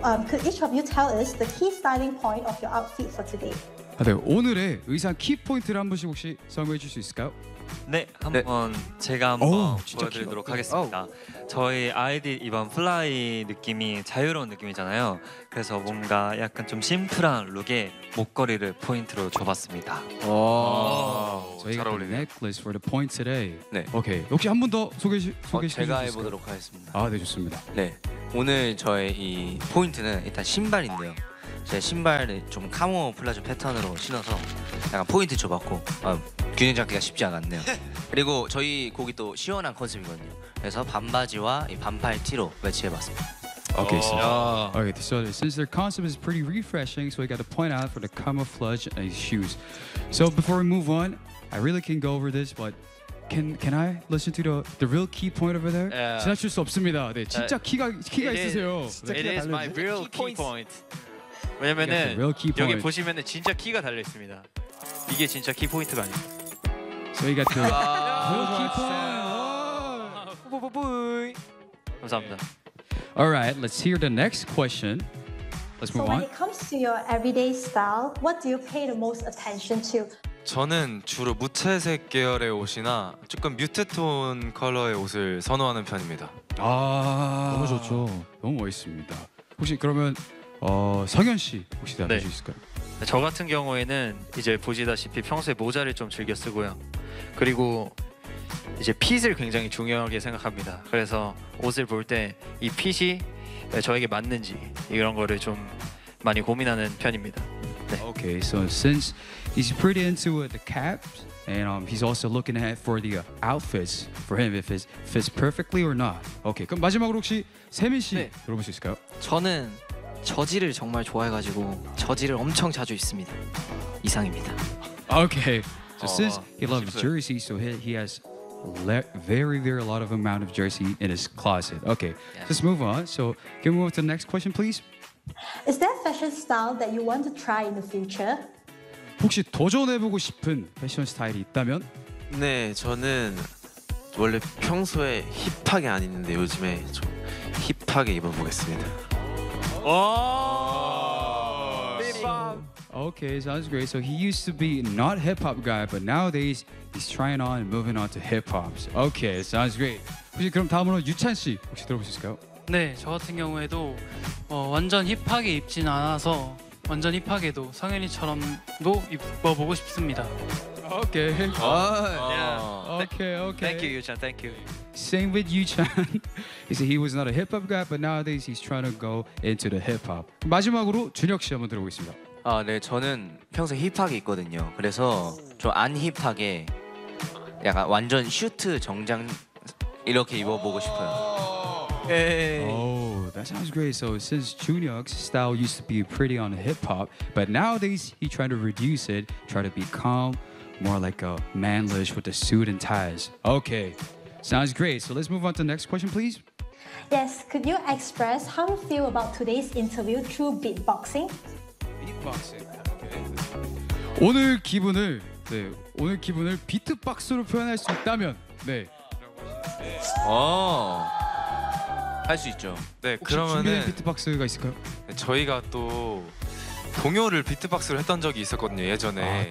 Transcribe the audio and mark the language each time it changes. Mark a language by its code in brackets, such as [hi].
[en] Could each of you tell us the key styling point of your outfit for today? [ko] 아, 네, 오늘의 의상 키포인트를 한 번씩 혹시 설명해 주실 수 있을까요? 네, 한번 네. 제가 한번 보여드리도록 하겠습니다. 저희 아이디 이번 플라이 느낌이 자유로운 느낌이잖아요. 그래서 뭔가 약간 좀 심플한 룩에 목걸이를 포인트로 줘봤습니다. 오, 저희가 잘 어울리네요. 넥클리스 [en] for the point today. [ko] 네. 오케이. 혹시 한 번 더 소개시켜 주실 제가 해보도록 하겠습니다. 아, 네, 좋습니다. 네, 오늘 저의 이 포인트는 일단 신발인데요. 제 신발을 좀 카모플라주 패턴으로 신어서 약간 포인트 줘봤고 균형 잡기가 쉽지 않았네요. 그리고 저희 곡이 또 시원한 컨셉이거든요. 그래서 반바지와 이 반팔 티로 매치해봤습니다. [en] Okay, so, okay, so since their concept is pretty refreshing, so we got to point out for the camouflage shoes. So before we move on, I really can go over this, but can I listen to the real key point over there? [ko] 지나칠 수 없습니다. 네, 진짜 키가 있으세요. [en] It is my real key point. [ko] 왜냐면은 여기 보시면은 진짜 키가 달려 있습니다. 이게 진짜 키 포인트가 아니에요. [en] So we got the real key point. [ko] 뿌뿌뿌이. 감사합니다. [en] Alright, let's hear the next question. Let's move on. So when it comes to your everyday style, what do you pay the most attention to? [ko] 저는 주로 무채색 계열의 옷이나 조금 뮤트톤 컬러의 옷을 선호하는 편입니다. 아, 너무 좋죠. 너무 멋있습니다. 혹시 그러면 성현 씨 혹시 나눌 수 있을까요? 저 같은 경우에는 이제 보시다시피 평소에 모자를 좀 즐겨 쓰고요. 그리고 이제 핏을 굉장히 중요하게 생각합니다. 그래서 옷을 볼 때 이 핏이 저에게 맞는지 이런 거를 좀 많이 고민하는 편입니다. 네. [en] Okay, so since he's pretty into the caps and he's also looking ahead for the outfits for him if it fits perfectly or not. [ko] Okay, 그럼 마지막으로 혹시 세민 씨 네. 들어볼 수 있을까요? 저는 저지를 정말 좋아해가지고 저지를 엄청 자주 입습니다. 이상입니다. [en] Okay. So since he loves jersey, so he has a lot of amount of jersey in his closet. Okay. Yeah. Let's move on. So can we move to the next question, please? Is there a fashion style that you want to try in the future? [ko] 혹시 도전해보고 싶은 패션 스타일이 있다면? 네, 저는 원래 평소에 힙하게 안 입는데 요즘에 좀 힙하게 입어보겠습니다. [en] Oh! Okay, sounds great. So he used to be not hip-hop guy, but nowadays he's trying on and moving on to hip-hop. Okay, sounds great. [ko] 혹시 그럼 다음으로 유찬 씨 혹시 들어보실까요? 네, 저 같은 경우에도 완전 힙하게 입진 않아서 완전 힙하게도 성현이처럼도 입어보고 싶습니다. 오케이. [en] Okay. Yeah. Okay, okay. Thank you, Yuchan. Thank you. Same with Yuchan. He said he was not a hip hop guy, but nowadays he's trying to go into the hip hop. [ko] 마지막으로 준혁 씨 한번 들어보겠습니다. 아, 네. 저는 평소 힙하게 있거든요. 그래서 좀 안 힙하게 약간 완전 슈트 정장 이렇게 입어보고 싶어요. [en] 예. That sounds great. So since Junhyuk's style used to be pretty on hip-hop, but nowadays he tried to reduce it, try to be calm, more like a manlish with a suit and ties. Okay, sounds great. So let's move on to the next question, please. Yes, could you express how you feel about today's interview through beatboxing? Beatboxing, okay. [ko] 오늘 기분을 비트박스로 표현할 수 있다면, 네. 오. 할 수 있죠. 네, 혹시 그러면은 준비된 비트박스가 있을까요? 저희가 또 동요를 비트박스를 했던 적이 있었거든요, 예전에.